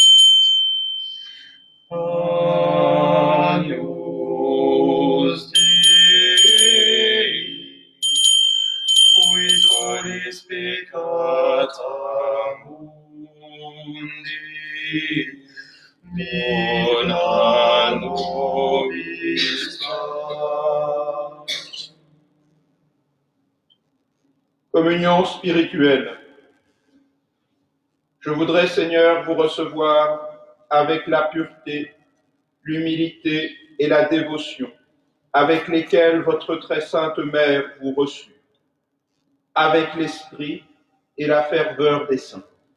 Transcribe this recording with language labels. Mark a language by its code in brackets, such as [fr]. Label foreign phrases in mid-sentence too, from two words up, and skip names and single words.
[la] Agnus Dei, qui tollis peccata mundi, Bona nobis pax. [fr] Communion spirituelle. Je voudrais, Seigneur, vous recevoir avec la pureté, l'humilité et la dévotion avec lesquelles votre très sainte mère vous reçut, avec l'esprit et la ferveur des saints.